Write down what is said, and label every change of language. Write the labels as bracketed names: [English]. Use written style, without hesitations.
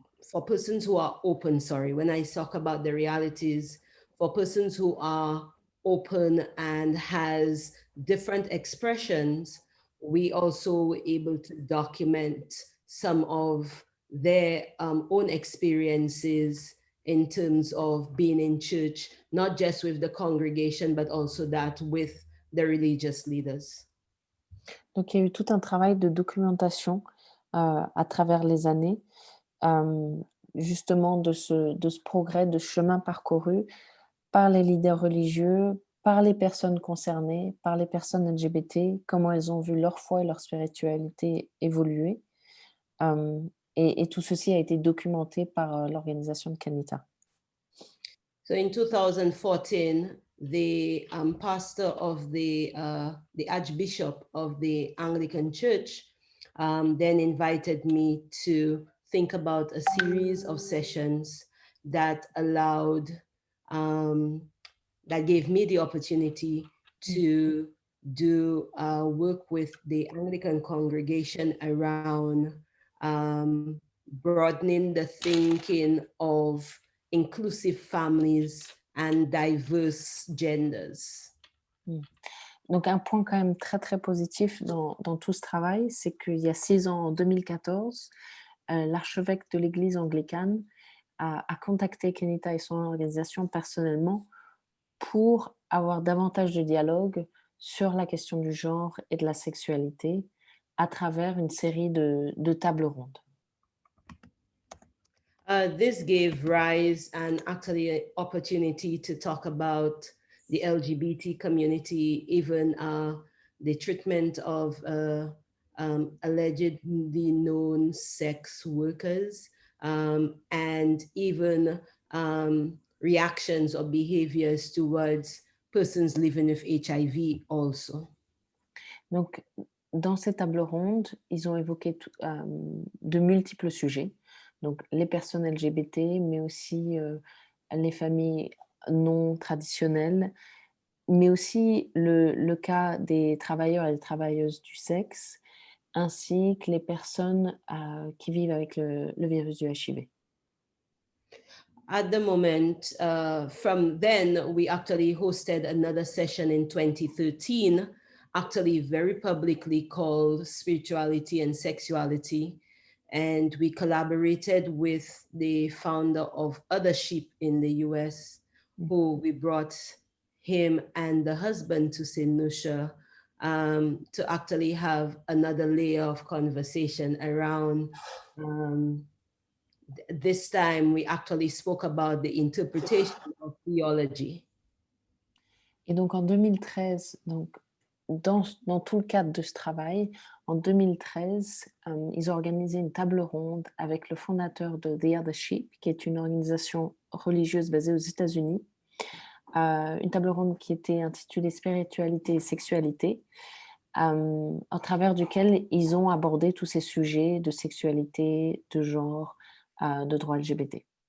[English] for persons who are open, when I talk about the realities, for persons who are open and has different expressions, we also were able to document some of their own experiences in terms of being in church, not just with the congregation, but also that with the religious leaders. [French] Donc, il y a eu tout un travail de documentation à travers les années, justement de ce progrès, de chemin parcouru par les leaders religieux, par les personnes concernées, par les personnes LGBT, comment elles ont vu leur foi et leur spiritualité évoluer. Et tout ceci a été documenté par l'organisation de Kenita. [English] So in 2014, the pastor of the Archbishop of the Anglican Church then invited me to think about a series of sessions that allowed, that gave me the opportunity to do work with the Anglican congregation around broadening the thinking of inclusive families and diverse genders. [French] Donc un point quand même très très positif dans tout ce travail, c'est qu'il y a 6 ans, en 2014, l'archevêque de l'église anglicane a contacté Kenita et son organisation personnellement pour avoir davantage de dialogue sur la question du genre et de la sexualité à travers une série de tables rondes. [English] This gave rise and actually an opportunity to talk about the LGBT community, even the treatment of allegedly known sex workers, and even reactions or behaviors towards persons living with HIV also. [French] Donc, dans ces tables rondes, ils ont évoqué de multiples sujets. Donc, les personnes LGBT, mais aussi les familles non traditionnelles, mais aussi le cas des travailleurs et des travailleuses du sexe, ainsi que les personnes qui vivent avec le virus du HIV. [English] At the moment, from then, we actually hosted another session in 2013, actually very publicly called Spirituality and Sexuality. And we collaborated with the founder of Other Sheep in the US, who we brought him and the husband to St. Lucia to actually have another layer of conversation around. This time we actually spoke about the interpretation of theology. [French] Et donc en 2013, donc, dans tout le cadre de ce travail, en 2013, ils ont organisé une table ronde avec le fondateur de The Other Sheep, qui est une organisation religieuse basée aux États-Unis. Une table ronde qui était intitulée Spiritualité et sexualité, à travers duquel ils ont abordé tous ces sujets de sexualité, de genre, de droits LGBT.